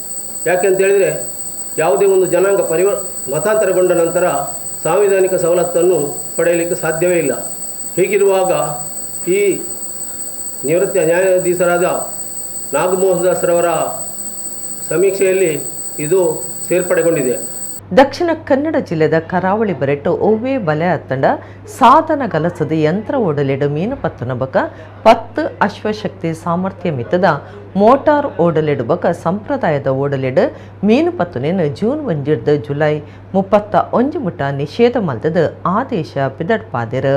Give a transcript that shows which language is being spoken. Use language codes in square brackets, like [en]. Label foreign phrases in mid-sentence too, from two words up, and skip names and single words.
[kn] ಯಾಕೆಂತೇಳಿದರೆ ಯಾವುದೇ ಒಂದು ಜನಾಂಗ ಮತಾಂತರಗೊಂಡ ನಂತರ ಸಾಂವಿಧಾನಿಕ ಸವಲತ್ತನ್ನು ಪಡೆಯಲಿಕ್ಕೆ ಸಾಧ್ಯವೇ ಇಲ್ಲ. ಹೀಗಿರುವಾಗ ಈ ನಿವೃತ್ತ ನ್ಯಾಯಾಧೀಶರಾದ ನಾಗಮೋಹನ್ ದಾಸ್ರವರ ಸಮೀಕ್ಷೆಯಲ್ಲಿ ಇದು ಸೇರ್ಪಡೆಗೊಂಡಿದೆ. [tcy] ದಕ್ಷಿಣ ಕನ್ನಡ ಜಿಲ್ಲೆದ ಕರಾವಳಿ ಬರೆಟ್ಟು ಒವ್ವೆ ಬಲೆ ಹತ್ತಂಡ ಸಾಧನ ಗಲಸದ ಯಂತ್ರ ಓಡಲಿಡು ಮೀನು ಪತ್ತನ ಬಕ 10 ಅಶ್ವಶಕ್ತಿ ಸಾಮರ್ಥ್ಯ ಮಿತ್ತದ ಮೋಟಾರ್ ಓಡಲಿಡು ಬಕ ಸಂಪ್ರದಾಯದ ಓಡಲಿಡು ಮೀನು ಪತ್ತನೇನು ಜೂನ್ 1 ಜುಲೈ 31 ಮುಟ ನಿಷೇಧ ಮಲ್ತದ ಆದೇಶ ಪಿದಡ್ಪಾದಿರು.